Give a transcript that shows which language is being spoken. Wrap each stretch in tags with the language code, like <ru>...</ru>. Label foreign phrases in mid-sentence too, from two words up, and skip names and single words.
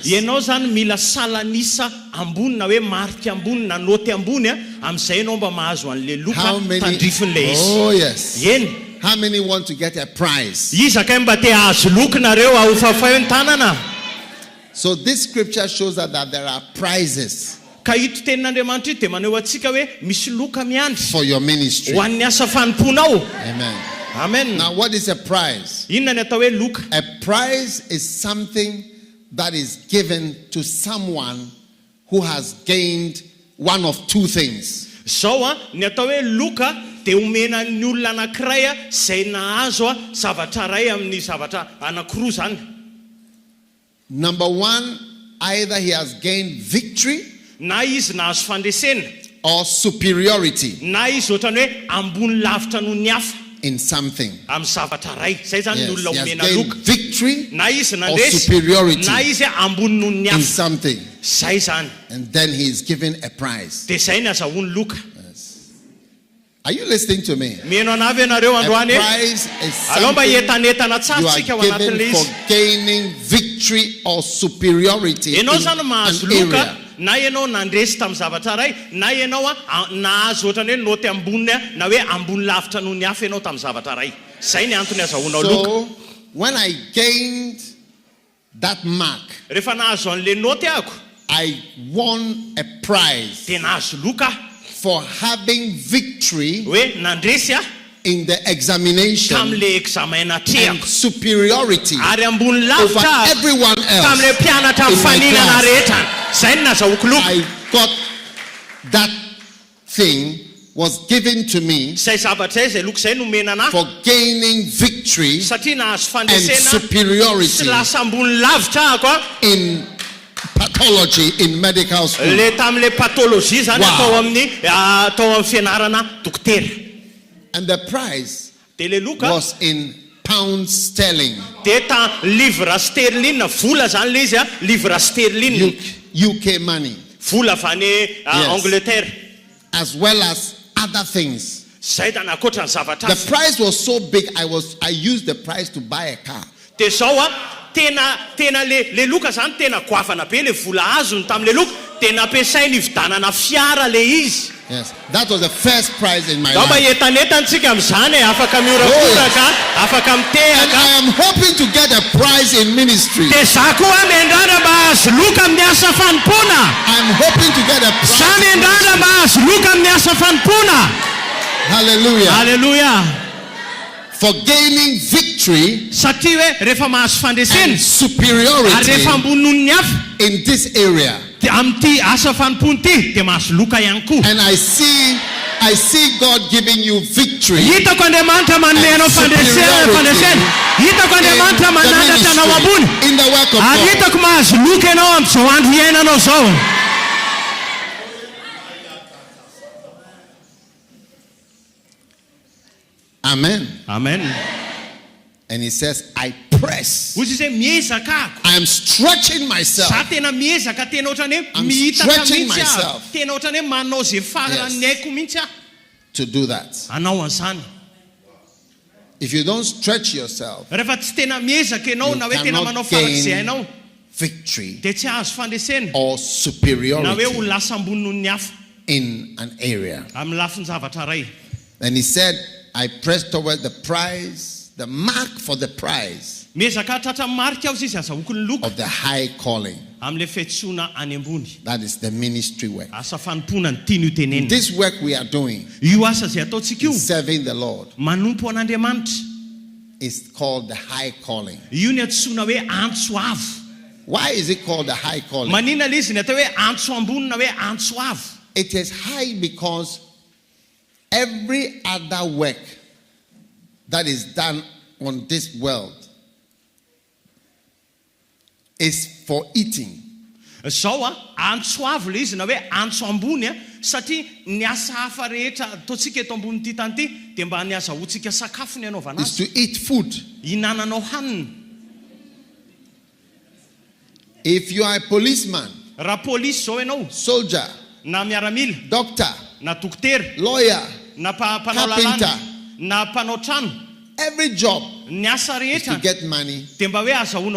<mg>Ianao zany mila salanisa ambony na hoe marika ambony na noty ambony amin'izay ianao mba mahazo an'le loka</mg> <en>How many?</en> <mg>tandrifin'le izy.</mg> <en>Oh yes.</en> <mg>Eny.</mg> <en>How many want to get a prize?</en> <mg>Iza kay mba te hahazo loka nareo ahofafay ny tanana.</mg> <en>So this scripture shows that there are prizes</en> <mg>Ka ito tenin'Andriamanitra ito dia maneho antsika hoe misy loka miandry</mg> <en>for your ministry.</en> <mg>ho an'ny asa fanomponao.</mg> <en>Amen.</en> <mg>Amen.</mg> <en>Now what is a prize?</en> <mg>Inona ny atao hoe loka?</mg> <en>A prize is something that is given to someone who has gained one of 2 things.</en> <mg>Zao ny atao hoe loka dia omena ny olona anankiray zay nahazo zavatra ray amin'ny zavatra anankiroa zany.</mg> <en>Number 1, either he has gained victory</en> <mg>Na izy nahazo fandresena,</mg> <en>or superiority</en> <mg>na izy ohatrany hoe ambony lavitra noho ny hafa</mg> <en>in something.</en> <mg>amin'ny zavatra ray. Zay zany ny</mg> <en>Yes,</en> <mg>olona</mg> <en>he has</en> <mg>omena</mg> <en>gained</en> <mg>loka.</mg> <en>victory</en> <mg>Na izy</mg> <en>or</en> <mg>nandresy,</mg> <en>superiority</en> <mg>na izy ambony noho ny</mg> <en>in</en> <mg>hafa.</mg> <en>something.</en> <mg>Zay zany.</mg> <en>And then he is given a prize.</en> <mg>Dia zay ny azahoany loka.</mg> <en>Are you listening to me?</en> <mg>Mieno anavy ianareo</mg> <en>A</en> <mg>androany.</mg> <en>prize is</en> <mg>Alao mba</mg> <en>something</en> <mg>entanetana tsara</mg> <en>you</en> <mg>tsika ao</mg> <en>are</en> <mg>anatin'le</mg> <en>given for</en> <mg>izy.</mg> <en>gaining victory or superiority in</en> <mg>Ianao zany mahazo</mg> <en>an</en> <mg>loka</mg> <en>area.</en> <mg>na ianao nandresy tamin'ny zavatra ray na ianao nahazo ohatrany hoe noty amboniny na hoe ambony lavitra noho ny hafa ianao tamin'ny zavatra ray. Zay ny antony azahoanao loka.</mg> <en>So when I gained that mark,</en> <mg>Rehefa nahazo an'le noty ahako,</mg> <en>I won a prize</en> <mg>dia nahazo loka</mg> <en>for having victory</en> <mg>hoe nandresy</mg> <en>in the examination</en> <mg>tamin'le examen</mg> <en>and</en> <mg>natrehako</mg> <en>superiority</en> <mg>ary ambony</mg> <en>over</en> <mg>lavitra</mg> <en>everyone</en> <mg>tamin'le</mg> <en>else.</en> <mg>mpianatra</mg> <en>in my</en> <mg>mifaninana</mg> <en>class.</en> <mg>rehetra. Zay ny nazahoako loka.</mg> <en>I got that thing was given to me</en> <mg>Zay zavatra zay loka zay nomena anahy</mg> <en>for gaining victory</en> <mg>satria nahazo</mg> <en>and</en> <mg>fandresena</mg> <en>superiority</en> <mg>sy lasa ambony lavitra ahako</mg> <en>in pathology in medical school.</en> <mg>le tamin'le patologie zany</mg> <en>Wow.</en> <mg>atao amin'ny fianarana dokotera.</mg> <en>And the prize</en> <mg>Dia le loka</mg> <en>was in pounds sterling,</en> <mg>dia</mg> <fr>livre sterling,</fr> <mg>vola zany le izy</mg> <fr>livre sterling,</fr> <en>UK money,</en> <mg>vola avy any Angleterre.</mg> <en>as well as other things.</en> <mg>Zay da nakoatra ny zavatra.</mg> <en>The prize was so big, I used the prize to buy a car.</en> <mg>Dia zao tena le loka zany tena goavana be le vola azony tamin'le loka dia nampiasainy hividanana fiara le izy.</mg> <en>Yes, that was the first prize in my</en> <mg>Zao mba</mg> <en>life.</en> <mg>etanetantsika amin'izany afaka mihorakoraka, afaka</mg> <en>And</en> <mg>mitehaka.</mg> <en>I am hoping to get a prize in ministry.</en> <mg>Dia za koa miandrana mba hazo loka amin'ny asa fanompona.</mg> <en>I'm hoping to get a</en> <mg>Za</mg> <en>prize.</en> <mg>miandrana mba hazo loka amin'ny asa fanompona.</mg> <en>Hallelujah.</en> <mg>Haleluya.</mg> <en>For gaining victory</en> <mg>Satria hoe rehefa mahazo fandresena</mg> <en>and</en> <mg>ary</mg> <en>superiority</en> <mg>rehefa ambony noho ny hafa</mg> <en>in this area.</en> <mg>dia amin'ity asa fanompony ity dia mahazo loka ihany koa.</mg> <en>And I see God giving you victory.</en> <mg>Hitako Andriamanitra manome anao fandresena. Hitako Andriamanitra manandratra anao ambony.</mg> <en>In the work of</en> <mg>Ary</mg> <en>God.</en> <mg>hitako mahazo loka ianao amin'izao andro iainanao zao.</mg> <en>Amen.</en> <mg>Amen.</mg> <en>And he says, I press.</en> <mg>Hoy izy hoe miezaka ako.</mg> <en>I am stretching myself.</en> <mg>Za tena miezaka tena ohatrany hoe</mg> <en>I'm</en> <mg>mihitaka</mg> <en>stretching</en> <mg>mihitsy aho.</mg> <en>myself.</en> <mg>Tena ohatrany hoe manao zay faran'ny haiko mihitsy aho.</mg> <en>To do that.</en> <mg>Anao an'izany.</mg> <en>If you don't stretch yourself,</en> <mg>Rehefa tsy tena miezaka ianao na hoe tena manao</mg> <en>cannot</en> <mg>farak'izay</mg> <en>gain</en> <mg>hainao</mg> <en>victory</en> <mg>dia tsy ahazo fandresena</mg> <en>or</en> <mg>na hoe ho</mg> <en>superiority</en> <mg>lasa ambony noho ny hafa</mg> <en>in an area.</en> <mg>amin'ny lafiny zavatra ray.</mg> <en>And he said, I press toward the prize, the mark for the prize</en> <mg>Miezaka tratra marika aho izy azahoako ny loka</mg> <en>of the high calling.</en> <mg>amin'le fiantsoana any ambony.</mg> <en>That is the ministry work.</en> <mg>Asa fanompona ny tiany ho tenenina.</mg> <en>This work we are doing,</en> <mg>Io asa zay ataontsika io</mg> <en>serving the Lord,</en> <mg>manompo an'Andriamanitra.</mg> <en>is called the high calling.</en> <mg>Io ny antsoina hoe antso avo.</mg> <en>Why is it called the high calling?</en> <mg>Maninona le izy ny atao hoe antso ambony na hoe antso avo?</mg> <en>It is high because every other work that is done on this world is for eating.</en> <mg>Zao antso avo le izy na hoe antso ambony satria ny asa hafa rehetra ataontsika eto ambony tany ity dia mba ny azahoantsika sakafo ny anaovana</mg> <en>Is</en> <mg>azy.</mg> <en>to eat food.</en> <mg>Hinananao hanina.</mg> <en>If you are a policeman,</en> <mg>Raha polisy zao ianao</mg> <en>soldier,</en> <mg>na miaramila</mg> <en>doctor,</en> <mg>na dokotera</mg> <en>lawyer,</en> <mg>na mpanao</mg> <en>Carpenter.</en> <mg>lalàna na mpanao trano,</mg> <en>every job</en> <mg>ny asa</mg> <en>is to</en> <mg>rehetra</mg> <en>get money</en> <mg>dia mba hoe azahoanao</mg>